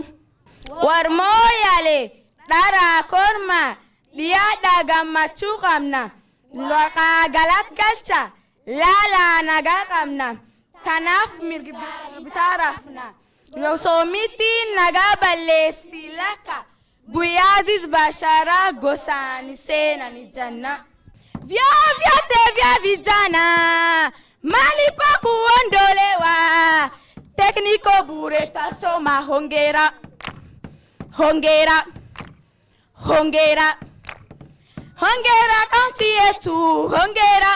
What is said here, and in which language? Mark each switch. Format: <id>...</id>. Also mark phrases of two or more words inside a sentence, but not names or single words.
<om>War Moyale, dharaa korma, dhiyaadhaa gammachuu qabna. Laqaa galat galcha, laalaa nagaa qabna. Tanaaf mirgibitaa rafna. Yosoomitiin nagaa balleessi lakka. Guyyaadis basharaa gosaani seenani janna.</om> <sw>Vyote vya vijana, malipa kuondolewa. Tekniko bure tasoma, hongera. Hongera kaunti yetu, hongera.</sw>